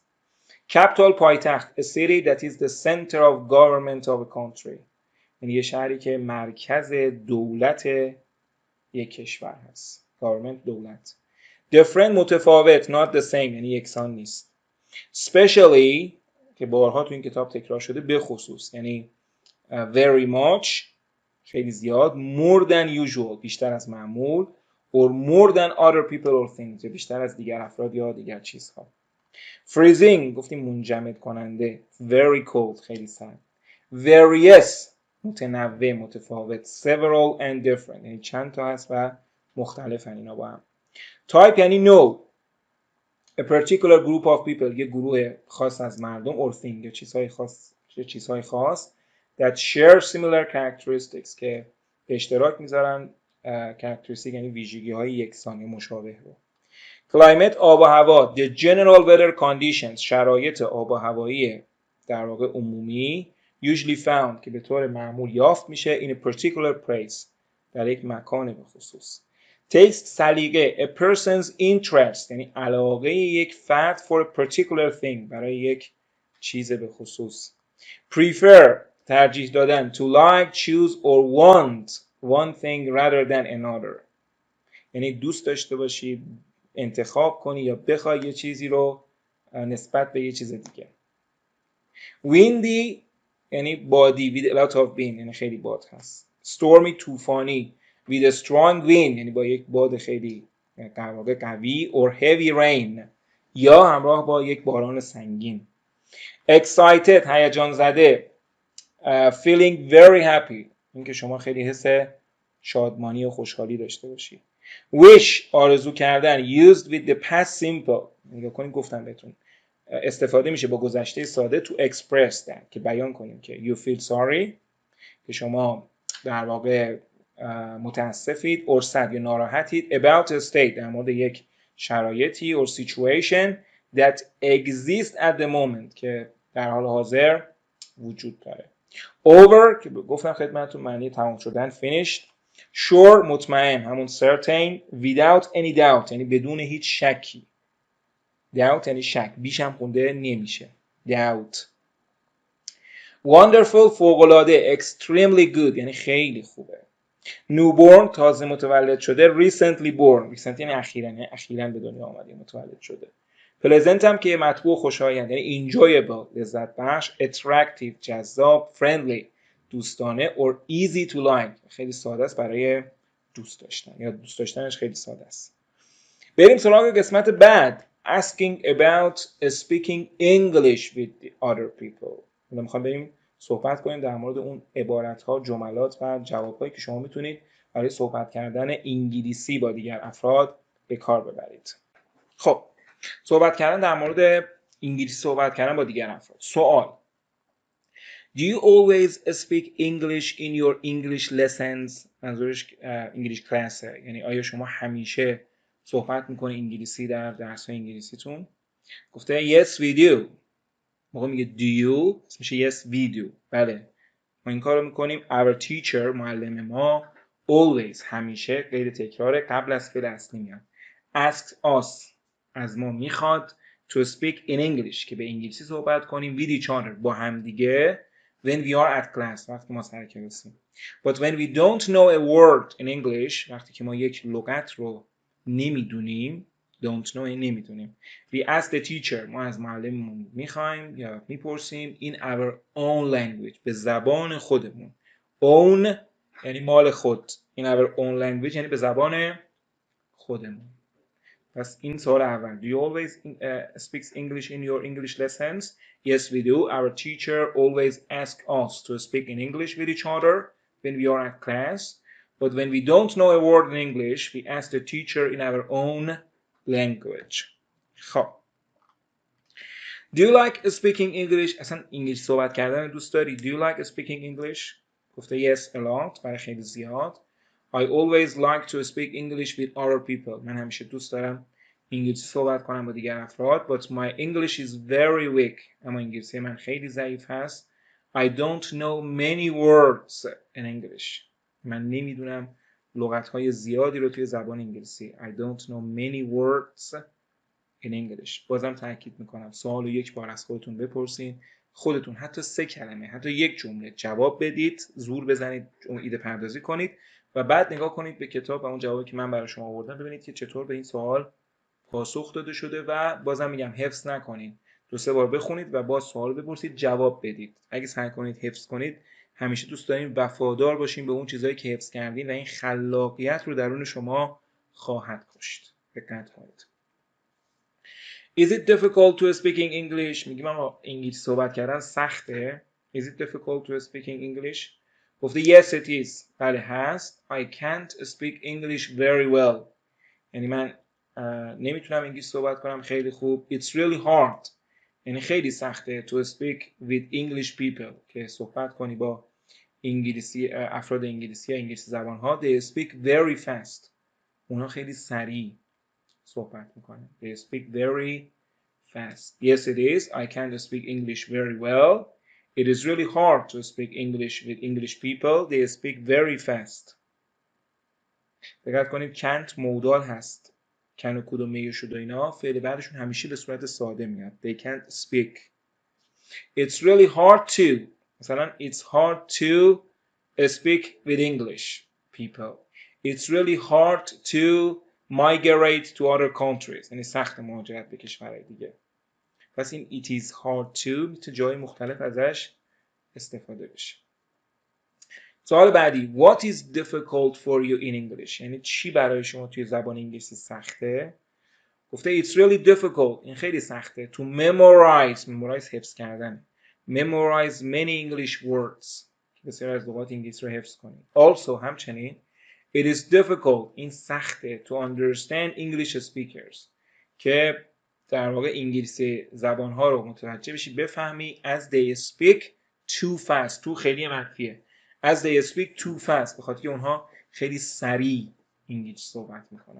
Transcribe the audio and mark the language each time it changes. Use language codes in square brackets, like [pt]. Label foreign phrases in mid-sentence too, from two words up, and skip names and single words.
[en] capital پایتخت، a city that is the center of government of a country، [fa] یعنی یه شهری که مرکز دولت یک کشور هست. [en] government دولت. [fa] different متفاوت، [en] not the same [fa] یعنی یکسان نیست. especially که بارها تو این کتاب تکرار شده، به خصوص یعنی [en] very much [fa] خیلی زیاد، [en] more than usual [fa] بیشتر از معمول، [en] or more than other people or things [fa] بیشتر از دیگر افراد یا دیگر چیزها. freezing گفتیم منجمد کننده، [en] very cold [fa] خیلی سرد. various متنوع متفاوت، [en] several and different [fa] یعنی چند تا هست و مختلفن اینا با هم. type یعنی نوع، [en] a particular group of people [fa] یه گروه خاص از مردم، [en] or thing [fa] یا چیزهای خاص [en] that share similar characteristics [fa] که به اشتراک میذارن characteristic یعنی ویژگی های یکسان یا مشابه رو. climate آب و هوا، [en] the general weather conditions [fa] شرایط آب و هوایی در واقع عمومی، [en] usually found [fa] که به طور معمول یافت میشه [en] in a particular place [fa] در یک مکان به خصوص. taste سلیقه، [en] a person's interest [fa] یعنی علاقه یک فرد [en] for a particular thing [fa] برای یک چیز به خصوص. prefer ترجیح دادن، [en] to like, choose or want one thing rather than another [fa] یعنی دوست داشته باشی، انتخاب کنی یا بخوای یه چیزی رو نسبت به یه چیز دیگه. windy یعنی بادی [en] with a lot of wind [fa] یعنی خیلی باد هست. stormy طوفانی [en] with a strong wind [fa] یعنی با یک باد خیلی در واقع قوی، [en] or heavy rain [fa] یا همراه با یک باران سنگین. excited هیجان زده، [en] feeling very happy [fa] اینکه شما خیلی حس شادمانی و خوشحالی داشته باشی. wish آرزو کردن، [en] used with the past simple [fa] نگاه کنید گفتم بهتون استفاده میشه با گذشته ساده [en] to express that [fa] که بیان کنیم که [en] you feel sorry [fa] که شما در واقع متاسفید، [en] or sad [fa] یا ناراحتید [en] about a state [fa] در مورد یک شرایطی [en] or situation that exists at the moment [fa] که در حال حاضر وجود داره. over که گفتم خدمتتون معنی تمام شدن finished. sure مطمئن همون certain [en] without any doubt [fa] یعنی بدون هیچ شکی. doubt یعنی شک، بیش هم خونده نمیشه doubt. wonderful فوق‌العاده، [en] extremely good [fa] یعنی خیلی خوبه. newborn تازه متولد شده، [en] recently born [fa] recently یعنی اخیراً به دنیا آمده متولد شده. pleasant هم که مطبوع خوشایند یعنی enjoyable لذت بخش، attractive جذاب، friendly دوستانه، [en] or easy to like [fa] خیلی ساده است برای دوست داشتن یا دوست داشتنش خیلی ساده است. بریم سراغ قسمت بعد، [en] asking about speaking English with the other people. [fa] میخوام بریم صحبت کنیم در مورد اون عبارت‌ها، جملات و جواب‌هایی که شما میتونید برای صحبت کردن انگلیسی با دیگر افراد به کار ببرید. خب صحبت کردن در مورد انگلیسی، صحبت کردن با دیگر افراد. سوال: [en] Do you always speak English in your English lessons؟ [fa] منظورش [en] English class [fa] یعنی آیا شما همیشه صحبت میکنی انگلیسی در درس‌های انگلیسیتون؟ گفته [en] yes we do. [fa] موقع میگه [en] do you [fa] میشه [en] yes we do. [fa] بله ما این کارو میکنیم. [en] Our teacher [fa] معلم ما always همیشه غیر تکرار قبل از فعل اصلی میاد. [en] Asked us [fa] از ما میخواد [en] to speak in English [fa] که به انگلیسی صحبت کنیم [en] with each other [fa] با هم دیگه [en] when we are at class [fa] وقتی ما سر کلاسیم. [en] But when we don't know a word in English [fa] وقتی که ما یک لغت رو نمیدونیم [en] don't know [fa] نمیدونیم [en] we ask the teacher [fa] ما از معلممون میخوایم یا میپرسیم [en] in our own language [fa] به زبان خودمون own یعنی مال خود [en] in our own language [fa] یعنی به زبان خودمون. پس این سوال اول. [en] Do you always speak English in your English lessons? Yes, we do. Our teacher always asks us to speak in English with each other when we are at class. But when we don't know a word in English, we ask the teacher in our own language. [fa] خب. [en] Do you like speaking English? [fa] اصلا انگلیسی صحبت کردن دوست داری؟ [en] Do you like speaking English? [fa] گفته [en] yes a lot. [fa] برای خیلی زیاد. [en] I always like to speak English with other people. [fa] من همیشه دوست دارم انگلیسی صحبت کنم با دیگر افراد. [en] But my English is very weak. [fa] اما انگلیسی من خیلی ضعیف هست. [en] I don't know many words in English. [fa] من نمیدونم لغت‌های زیادی رو توی زبان انگلیسی. [en] I don't know many words in English. [fa] بازم تاکید میکنم سوال رو یک بار از خودتون بپرسین. خودتون حتی 3 کلمه حتی یک جمله جواب بدید، زور بزنید، ایده پردازی کنید و بعد نگاه کنید به کتاب و اون جوابی که من برای شما آوردم ببینید که چطور به این سوال پاسخ داده شده و بازم میگم حفظ نکنید. 2-3 بار بخونید و باز سوال بپرسید، جواب بدید. اگه سعی کنید حفظ کنید، همیشه دوست داریم وفادار باشیم به اون چیزایی که حفظ کردین و این خلاقیت رو درون شما خواهد کشت. دقت کنید. [en] Is it difficult to speaking English? [fa] میگیم آقا انگلیسی صحبت کردن سخته. [en] Is it difficult to speaking English? [fa] گفته [en] yes it is. [fa] بله هست. [en] I can't speak English very well. [fa] یعنی من نمیتونم انگلیسی صحبت کنم خیلی خوب. [en] It's really hard. [fa] یعنی خیلی سخته [en] to speak with English people. [fa] که صحبت کنی با انگلیسی افراد انگلیسی یا انگلیسی زبان ها. [en] They speak very fast. [fa] اونا خیلی سریع صحبت میکنن. [en] They speak very fast. Yes it is. I can't speak English very well. It is really hard to speak English with English people. They speak very fast. [fa] دقت کنید can't مودال هست. can و could و may و should و اینا فعل بعدشون همیشه به صورت ساده میاد. [en] They can't speak. It's really hard to. مثلا it's hard to speak with English people. It's really hard to migrate to other countries. [fa] یعنی سخت مهاجرت به کشورهای دیگه. پس این [en] it is hard to [fa] میتونه جای مختلف ازش استفاده بشه. سوال بعدی [en] What is difficult for you in English؟ [fa] یعنی چی برای شما توی زبان انگلیسی سخته؟ [en] گفته it's really difficult. [fa] این خیلی سخته. [en] To memorize حفظ کردن. Memorize many English words. [fa] بسیار از لغات انگلیسی رو حفظ کنید. [en] Also همچنین it is difficult. [fa] این سخته. [en] To understand English speakers. [fa] که در واقع انگلیسی زبان‌ها رو متوجه بشی بفهمی [en] as they speak too fast. [fa] تو خیلی منفیه. [en] As they speak too fast. [fa] به خاطر که اونها خیلی سریع انگلیسی صحبت میکنن.